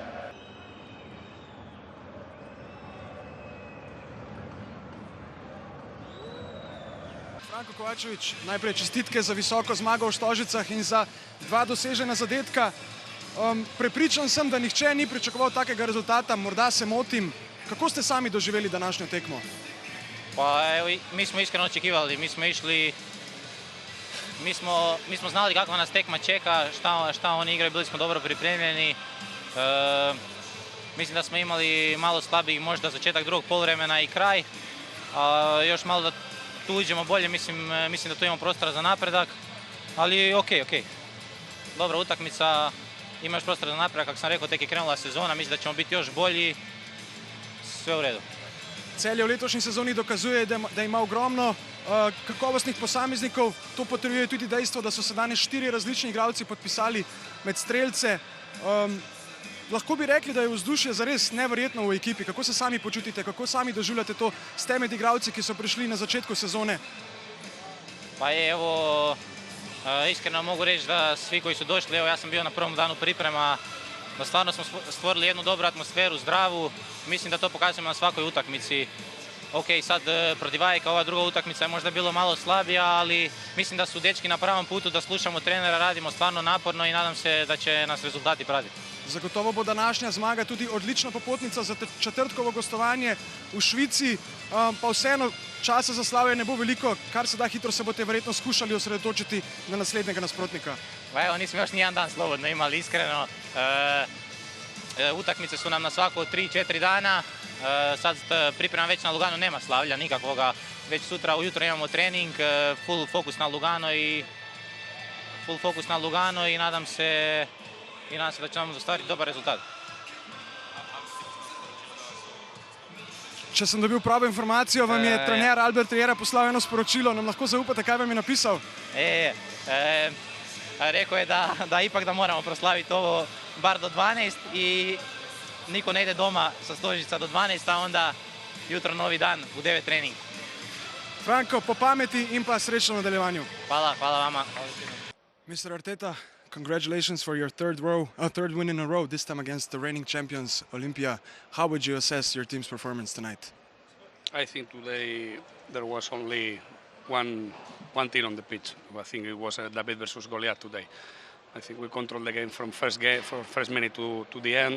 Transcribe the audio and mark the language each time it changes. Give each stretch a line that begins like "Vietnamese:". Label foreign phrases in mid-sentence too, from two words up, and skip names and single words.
Slovenian: Franko Kovačević, najprej čestitke za visoko zmago v Stožicah in za 2 dosežena zadetka. Prepričan sem, da nihče ni pričakoval takega rezultata, morda se motim. Kako ste sami doživeli današnjo tekmo?
Croatian: Pa evo, mi smo iskreno očekivali, mi smo znali kakva nas tekma čeka, šta oni igraju, bili smo dobro pripremljeni. Mislim da smo imali malo slabijih možda začetak drugog poluvremena i kraj. Još malo da tu uđemo bolje, mislim da tu imamo prostora za napredak, ali okej. Dobra utakmica, ima još prostora za napredak, kako sam rekao, tek je krenula sezona, mislim da ćemo biti još bolji, sve u redu.
Slovenian: Celje v letošnji sezoni dokazuje, da ima ogromno kakovostnih posameznikov. To potrjuje tudi dejstvo, da so se danes 4 različni igralci podpisali med strelce. Lahko bi rekli, da je vzdušje zares neverjetno v ekipi. Kako se sami počutite, kako sami doživljate to? Ste med igralci, ki so prišli na začetku sezone?
Croatian: Pa evo, iskreno mogu reći da svi koji su došli, evo ja sam bio na prvom danu priprema, da stvarno smo stvorili jednu dobru atmosferu, zdravu. Mislim da to pokazujemo na svakoj utakmici. Ok, sad protiv Ajeka ova druga utakmica je možda bilo malo slabija, ali mislim da su dečki na pravom putu, da slušamo trenera, radimo stvarno naporno i nadam se da će nas rezultati pratiti.
Slovenian: Zagotovo bo današnja zmaga tudi odlična popotnica za četrtkovo gostovanje v Švici, pa vseeno časa za slavje ne bo veliko, kar se da hitro se boste verjetno skušali osredotočiti na naslednjega nasprotnika.
Croatian: Pa evo, nismo još nijedan dan slobodno imali, iskreno. Utakmice su nam na svako 3-4 dana. Sad priprema već na Lugano, nema slavlja nikakvoga. Već sutra ujutro imamo trening, full fokus na Lugano i nadam se da će nam ostvariti dobar rezultat.
Slovenian: Če sem dobil pravo informacijo, vam je trener Albert Riera poslal eno sporočilo. Nam lahko zaupate, kaj vam je napisal?
Croatian: Rekao je da ipak da moramo proslaviti ovo bar do 12 i niko ne ide doma sa Stožica do 12, a onda jutro novi dan u 9 trening.
Slovenian: Franko, po pameti in pa srečno v nadaljevanju. Hvala vama.
English: Mr. Arteta, congratulations for your third win in a row, this time against the reigning champions, Olympia. How would you assess your team's performance tonight? I think today there was only one thing on the pitch. I think it was David versus Goliath today. I think we controlled the game from first minute to the end.